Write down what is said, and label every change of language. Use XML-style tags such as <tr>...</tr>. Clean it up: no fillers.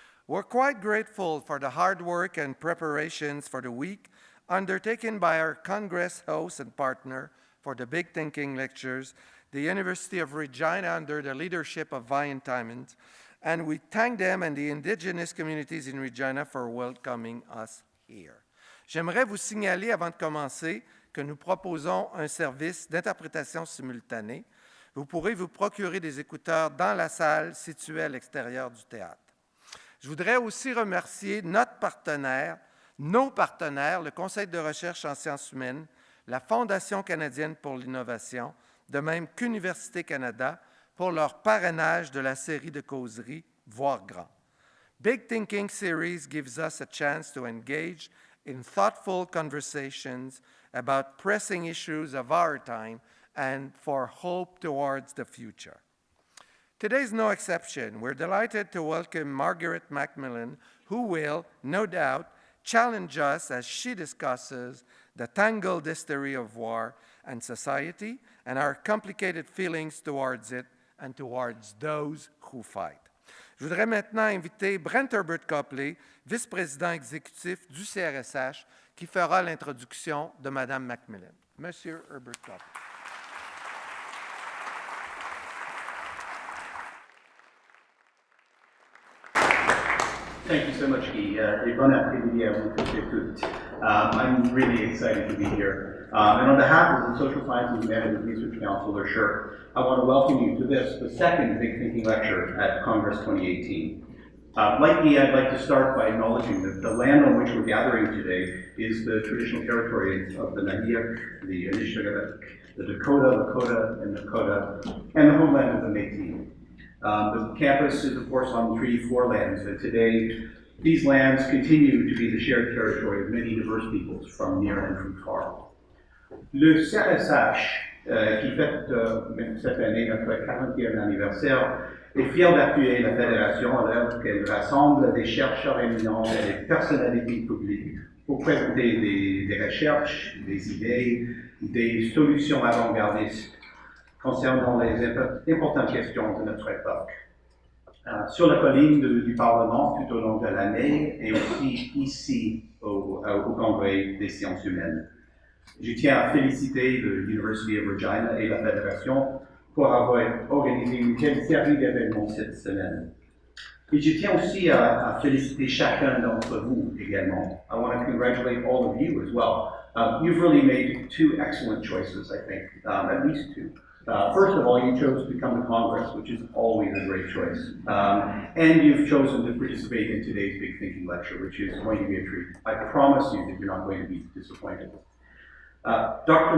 <en>We're quite grateful for the hard work and preparations for the week undertaken by our Congress host and partner for the Big Thinking Lectures, the University of Regina under the leadership of Vian Tymont, and we thank them and the indigenous communities in Regina for welcoming us here.</en> <fr>J'aimerais vous signaler avant de commencer que nous proposons un service d'interprétation simultanée. Vous pourrez vous procurer des écouteurs dans la salle située à l'extérieur du théâtre. Je voudrais aussi remercier notre partenaire, nos partenaires, le Conseil de recherche en sciences humaines, la Fondation canadienne pour l'innovation, de même qu'Université Canada, pour leur parrainage de la série de causeries Voir grand.</fr> <en>Big Thinking Series gives us a chance to engage in thoughtful conversations about pressing issues of our time and for hope towards the future. Today is no exception. We're delighted to welcome Margaret MacMillan, who will, no doubt, challenge us as she discusses the tangled history of war and society and our complicated feelings towards it and towards those who fight.</en> <fr>Je voudrais maintenant inviter Brent Herbert Copley, vice-président exécutif du CRSH, qui fera l'introduction de Mme MacMillan. Monsieur Herbert Copley.</fr> <en>Thank you so much, Guy.</en> <fr>Et bon après-midi à vous toutes et toutes.</fr> <en>I'm really excited to be here. And on behalf of the Social Sciences and Humanities Research Council, or SSHRC, I want to welcome you to this, the second Big Thinking Lecture at Congress 2018. Like Guy, I'd like to start by acknowledging that the land on which we're gathering today is the traditional territory of the Nahiak, the Anishinaabeg, the Dakota, Lakota, and Nakota, and the homeland of the Métis. The campus is, of course, on Treaty 4 lands, and today these lands continue to be the shared territory of many diverse peoples from near and from far.</en> <fr>Le CRSH, qui fête cette année notre 40e anniversaire, est fier d'appuyer la Fédération à l'œuvre qu'elle rassemble des chercheurs éminents et des personnalités publiques pour présenter des recherches, des idées, des solutions avant-gardistes concernant les importantes questions de notre époque. Sur la colline du Parlement tout au long de l'année et aussi ici au Congrès des sciences humaines. Je tiens à féliciter l'University of Regina et la Fédération pour avoir organisé une telle série d'événements cette semaine. Et je tiens aussi à féliciter chacun d'entre vous également.</fr> <en>I want to congratulate all of you as well. You've really made two excellent choices, I think, at least two. First of all, you chose to come to Congress, which is always a great choice. And you've chosen to participate in today's Big Thinking Lecture, which is going to be a treat. I promise you that you're not going to be disappointed. Dr.</en>